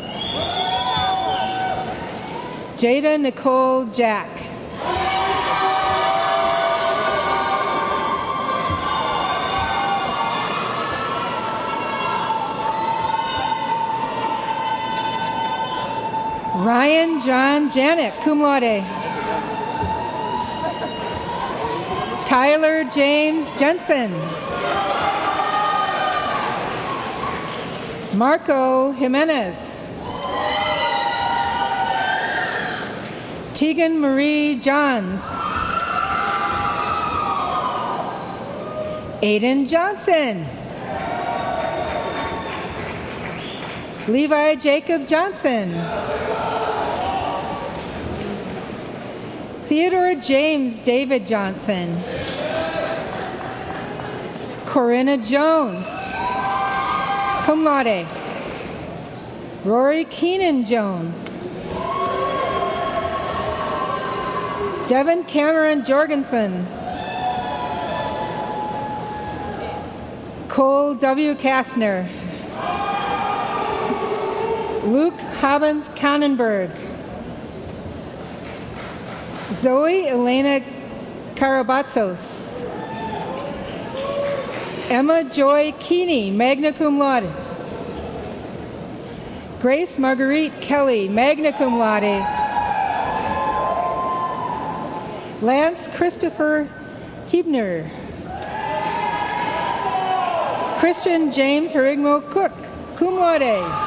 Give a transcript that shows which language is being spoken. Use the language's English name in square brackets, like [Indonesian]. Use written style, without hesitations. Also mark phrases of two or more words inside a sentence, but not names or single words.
[English] Jada Nicole Jack. Ryan John Janet, [Latin] cum laude. [English] Tyler James Jensen. Marco Jimenez. Tegan Marie Johns. Aiden Johnson. Levi Jacob Johnson. Theodore James David Johnson. Corinna Jones, [Latin] cum laude. [English] Rory Keenan Jones. Devin Cameron Jorgensen. Cole W. Kastner. Luke Hobbins Kannenberg. Zoe Elena Karabatsos. Emma Joy Keeney, [Latin] magna cum laude. [English] Grace Marguerite Kelly, [Latin] magna cum laude. [English] Lance Christopher Hebner. Christian James Herigmo Cook, [Latin] cum laude.